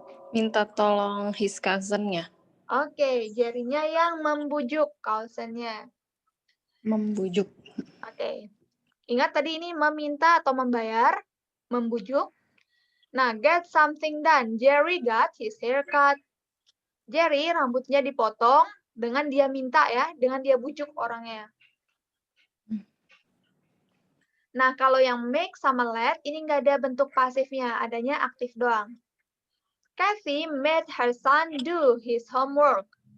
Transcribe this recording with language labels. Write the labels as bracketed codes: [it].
[id] Minta tolong [en] his cousin- [id] nya. Oke, Jerry-nya yang membujuk cousin-nya. Membujuk. Oke. Ingat tadi ini meminta atau membayar, membujuk. Nah, [en] get something done. Jerry got his haircut. [id] Jerry rambutnya dipotong dengan dia minta ya, dengan dia bujuk orangnya. Nah, kalau yang make sama let, ini nggak ada bentuk pasifnya, adanya aktif doang. [en] Kathy made her son do his homework.